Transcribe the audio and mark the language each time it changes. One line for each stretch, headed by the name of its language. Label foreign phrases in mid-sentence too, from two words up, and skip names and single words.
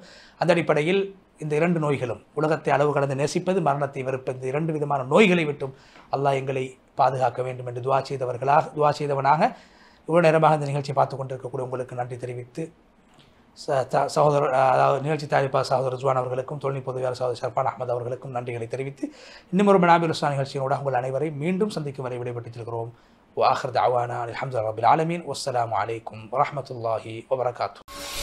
Tamil: அந்த அடிப்படையில் இந்த 2 நோய்களும், உலகத்தை அளவு கடந்து நேசிப்பது, மரணத்தை வெறுப்பது, இந்த 2 விதமான நோய்களை விட்டும் அல்லாஹ் எங்களை பாதுகாக்க வேண்டும் என்று துவா செய்தவனாக இவ்வளவு நேரமாக இந்த நிகழ்ச்சியை பார்த்து கொண்டிருக்கக்கூடிய உங்களுக்கு நன்றி தெரிவித்து, சகோதரர் அதாவது நிகழ்ச்சி தயாரிப்பாளர் சகோதரர் ரிஸ்வான் அவர்களுக்கும், தொழில்நுட்ப உதவியாளர் சகோதரர் ஷர்பான் அஹமது அவர்களுக்கும் நன்றிகளை தெரிவித்து, இன்னும் ஒரு மனாபில் உஸ்லான் நிகழ்ச்சியோடு உங்கள் அனைவரையும் மீண்டும் சந்திக்கும் வரை விடைபெற்றிருக்கிறோம்.
Arabic: وآخر دعوانا الحمد لله رب العالمين والسلام عليكم ورحمة الله وبركاته.